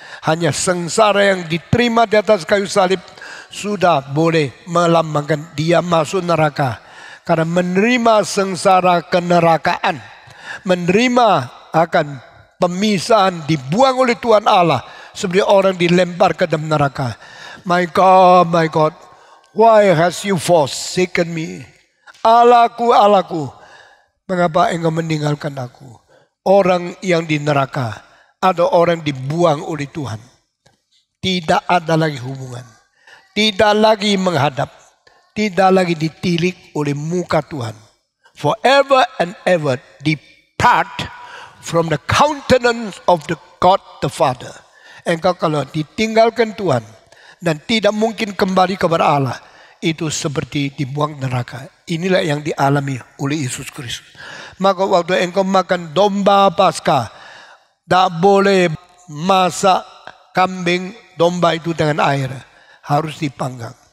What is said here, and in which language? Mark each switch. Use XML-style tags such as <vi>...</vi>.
<id>Hanya sengsara yang diterima di atas kayu salib sudah boleh melambangkan dia masuk neraka. Karena menerima sengsara kenerakaan. Menerima akan pemisahan dibuang oleh Tuhan Allah. Seperti orang dilempar ke dalam neraka.</id> <en>My God, why has you forsaken me?</en> <id>Allahku, Allahku, mengapa engkau meninggalkan aku? Orang yang di neraka. Ada orang dibuang oleh Tuhan. Tidak ada lagi hubungan. Tidak lagi menghadap. Tidak lagi ditilik oleh muka Tuhan.</id> <en>Forever and ever depart from the countenance of the God the Father.</en> <id>Engkau kalau ditinggalkan Tuhan. Dan tidak mungkin kembali kepada Allah. Itu seperti dibuang neraka. Inilah yang dialami oleh Yesus Kristus. Maka waktu engkau makan domba Paskah. Tak boleh masak kambing domba itu dengan air. Harus dipanggang.</id>